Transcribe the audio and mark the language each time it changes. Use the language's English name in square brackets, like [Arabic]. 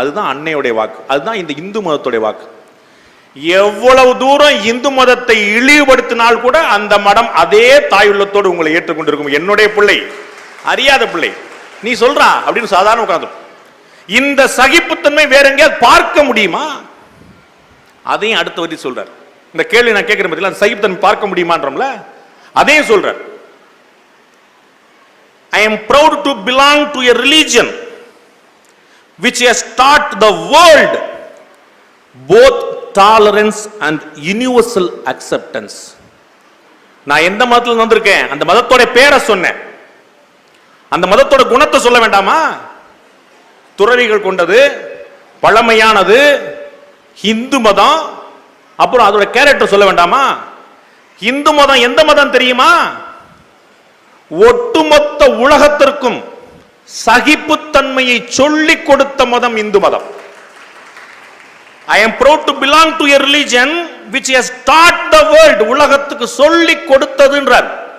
[Tamil] அதுதான் அன்னையுடைய வாக்கு, அதுதான் இந்த இந்து மதத்துடைய வாக்கு. எவ்வளவு தூரம் இந்து மதத்தை இழிவுபடுத்தினால் கூட அந்த மடம் அதே தாயுள்ளத்தோடு உங்களை ஏற்றுக்கொண்டிருக்கும். என்னுடைய பிள்ளை, அறியாத பிள்ளை, நீ சொல்றா அப்படின்னு சாதாரண உட்கார்ந்து. இந்த சகிப்புத்தன்மை வேற எங்கேயாவது பார்க்க முடியுமா? அதையும் அடுத்த வரி சொல்றார். இந்த கேள்வி நான் கேட்கிறேன் பத்தில, சகிப்புத்தன்மை பார்க்க முடியுமான்றோம்ல, அதையும் சொல்றார். [English] I am proud to belong to a religion which has taught the world both tolerance and universal acceptance. [Tamil] நான் எந்த மதத்துல வந்திருக்கேன், அந்த மதத்தோட பேரை சொன்னேன், அந்த மதத்தோட குணத்தை சொல்ல வேண்டாமா? துறவிகள் கொண்டது, பழமையானது, இந்து மதம். அப்புறம் அதோட கேரக்டர் சொல்ல வேண்டாமா? இந்து மதம் எந்த மதம் தெரியுமா? ஒட்டுமொத்த உலகத்திற்கும் சகிப்புத்தன்மையை சொல்லிக் கொடுத்த மதம் இந்து மதம். [English] I am proud to belong to a religion which has taught the world, [Tamil] உலகத்துக்கு சொல்லிக் கொடுத்ததுன்றார்.